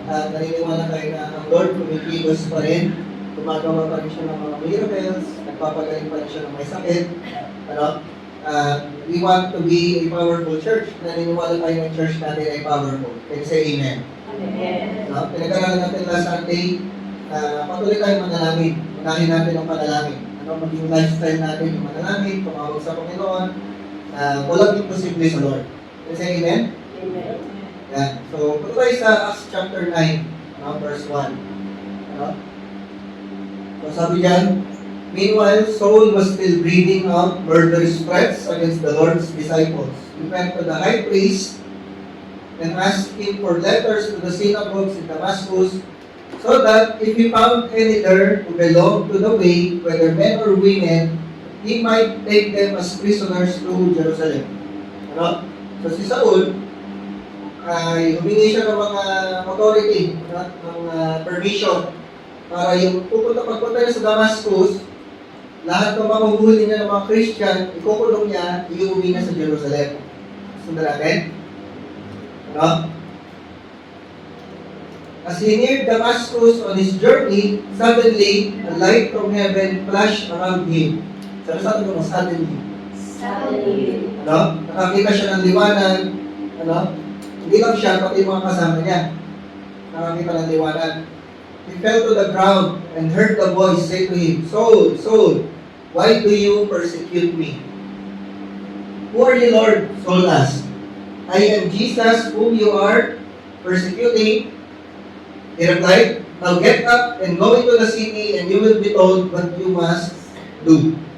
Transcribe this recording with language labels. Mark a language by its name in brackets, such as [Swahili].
[Filipino] At naniniwala tayo na ang Lord kumikilos pa rin. Gumagawa pa rin siya ng mga miracles. Nagpapagaling pa rin siya ng may sakit. Ano? [English] We want to be a powerful church. [Filipino] Naniniwala tayo ng church natin ay powerful. [English] Can you say amen? Amen. [Filipino] No? Pinag-aralan natin [English] last Sunday, [Filipino] patuloy tayong manalangin. Unahin natin ang panalangin. Ano maging lifestyle natin yung manalangin, tumawag sa Panginoon. Walang imposible sa Lord. [English] Can you say amen? Amen. [Filipino] Yan. So, patuloy sa Acts chapter 9, verse 1. Ano? [English] So, [Filipino] sabi diyan, [English] meanwhile, Saul was still breathing out murderous threats against the Lord's disciples. He went to the high priest and asked him for letters to the synagogues in Damascus, so that if he found any there who belonged to the way, whether men or women, he might take them as prisoners to Jerusalem. [Filipino] Ano? So si Saul, ay humingi siya ng mga authority, ng permission, para yung pagpunta niya sa Damascus, lahat ng mahuhuli niya ng mga Christian, ikukulong niya, iuwi niya sa Jerusalem. Sundan natin. Ano? [English] As he neared Damascus on his journey, suddenly, a light from heaven flashed around him. [Filipino] Sabi mo, suddenly. [English] Suddenly. [Filipino] Ano? Nakakita siya ng liwanag. Ano? Hindi lang siya, pati yung mga kasama niya. Nakakita ng liwanag. [English] He fell to the ground and heard the voice say to him, Saul, Saul, why do you persecute me? Who are you, Lord? Saul asked. I am Jesus whom you are persecuting. He replied, now get up and go into the city and you will be told what you must do.